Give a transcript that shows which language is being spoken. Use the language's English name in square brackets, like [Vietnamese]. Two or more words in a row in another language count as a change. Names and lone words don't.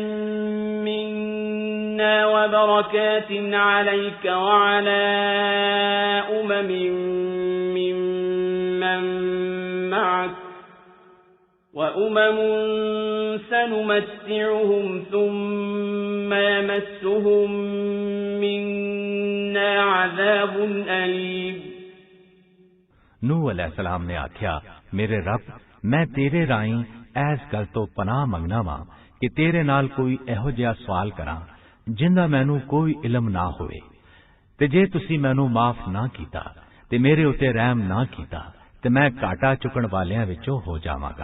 [Arabic] منا وبركات عليك وعلى ممن معك وأمم سنمتعهم ثم يمسهم منا عذاب أليم [Punjabi] ਨੂਹ ਅਲੈਹਿਸਲਾਮ ਨੇ ਆਖਿਆ, ਮੇਰੇ ਰੱਬ, ਮੈਂ ਤੇਰੇ ਰਾਹੀਂ ਐਸ ਗੱਲ ਤੋਂ ਪਨਾਹ ਮੰਗਣਾ ਵਾਂ ਕਿ ਤੇਰੇ ਨਾਲ ਕੋਈ ਇਹੋ ਜਿਹਾ ਸਵਾਲ ਕਰਾਂ ਜਿੰਦਾ ਮੈਨੂੰ ਕੋਈ ਇਲਮ ਨਾ ਹੋਵੇ ਤੇ ਜੇ ਤੁਸੀਂ ਮੈਨੂੰ ਮਾਫ ਨਾ ਕੀਤਾ ਤੇ ਮੇਰੇ ਉੱਤੇ ਰਹਿਮ ਨਾ ਕੀਤਾ ਤੇ ਮੈਂ ਘਾਟਾ ਚੁੱਕਣ ਵਾਲਿਆਂ ਵਿੱਚੋਂ ਹੋ ਜਾਵਾਂਗਾ।